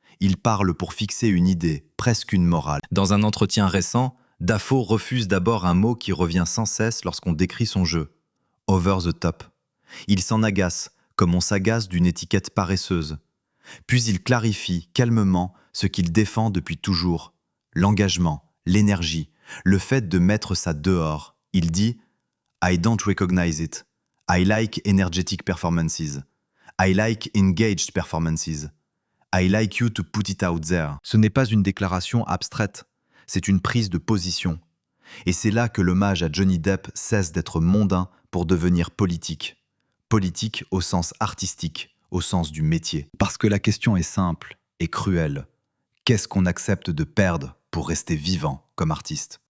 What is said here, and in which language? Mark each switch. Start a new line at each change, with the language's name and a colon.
French: Il parle pour fixer une idée, presque une morale. Dans un entretien récent, Dafoe refuse d'abord un mot qui revient sans cesse lorsqu'on décrit son jeu.
English: Over the top.
French: Il s'en agace, comme on s'agace d'une étiquette paresseuse. Puis il clarifie calmement ce qu'il défend depuis toujours. L'engagement, l'énergie, le fait de mettre ça dehors. Il dit «
English: I don't recognize it. I like energetic performances. I like engaged performances. I like you to put it out there.
French: Ce n'est pas une déclaration abstraite, c'est une prise de position. Et c'est là que l'hommage à Johnny Depp cesse d'être mondain pour devenir politique. Politique au sens artistique, au sens du métier. Parce que la question est simple et cruelle. Qu'est-ce qu'on accepte de perdre pour rester vivant comme artiste?